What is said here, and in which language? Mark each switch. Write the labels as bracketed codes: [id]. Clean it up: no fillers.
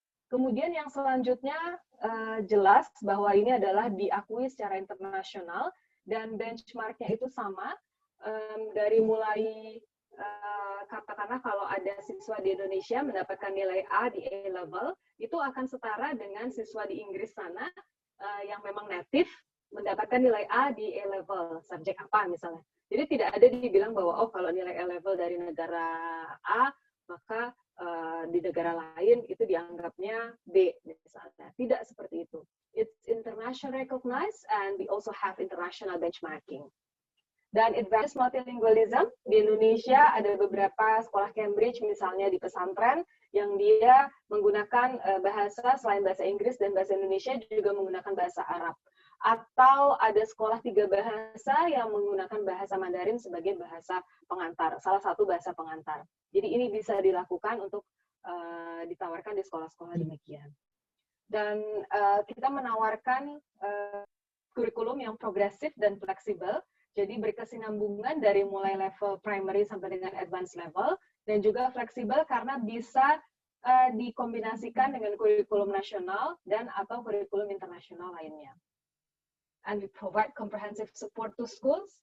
[id] Kemudian yang selanjutnya jelas bahwa ini adalah diakui secara internasional dan benchmarknya itu sama dari mulai katakanlah kalau ada siswa di Indonesia mendapatkan nilai A di A level, itu akan setara dengan siswa di Inggris sana yang memang native mendapatkan nilai A di A-level, subjek apa misalnya. Jadi tidak ada dibilang bahwa oh kalau nilai A-level dari negara A, maka di negara lain itu dianggapnya B misalnya. Tidak seperti itu. [en] It's international recognized and we also have international benchmarking. [id] Dan [en] advanced multilingualism [id] di Indonesia ada beberapa sekolah Cambridge misalnya di pesantren yang dia menggunakan bahasa selain bahasa Inggris dan bahasa Indonesia juga menggunakan bahasa Arab. Atau ada sekolah 3 bahasa yang menggunakan bahasa Mandarin sebagai bahasa pengantar, salah satu bahasa pengantar. Jadi ini bisa dilakukan untuk ditawarkan di sekolah-sekolah demikian. Dan kita menawarkan kurikulum yang progresif dan fleksibel, jadi berkesinambungan dari mulai level primary sampai dengan advanced level, dan juga fleksibel karena bisa dikombinasikan dengan kurikulum nasional dan atau kurikulum internasional lainnya. [en] And we provide comprehensive support to schools.